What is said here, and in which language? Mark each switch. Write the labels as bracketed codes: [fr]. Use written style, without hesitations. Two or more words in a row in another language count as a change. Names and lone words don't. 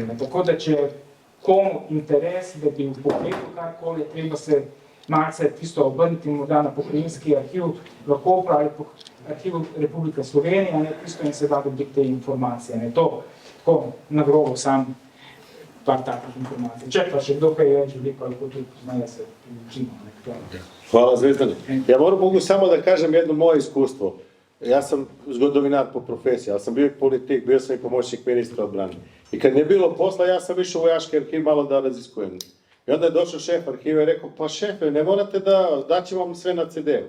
[sl] Tako da, če komu interes, da bi pogledal karkoli, treba se malce tisto obrniti morda na pokrajinski arhiv, lahko pravi Arhiv Republike Slovenije, tisto in se da dobiti te informacije. To tako na grobo sam par takih informacij. Če pa še kdo kaj več želi, pa lahko tudi poznaje se učimo. Hvala, Zvezdani. [sr] Ja mogu samo da kažem jedno moje iskustvo. Ja sam zgodovinar po profesiji, ali sam bio politik, bio sam i pomoćnik ministra odbrane. I kad nije bilo posla, ja sam išao u vojaški arhiv malo da raziskujem. I onda je došao šef arhiva i rekao, pa šefe, ne morate da ćemo vam sve na CD-u.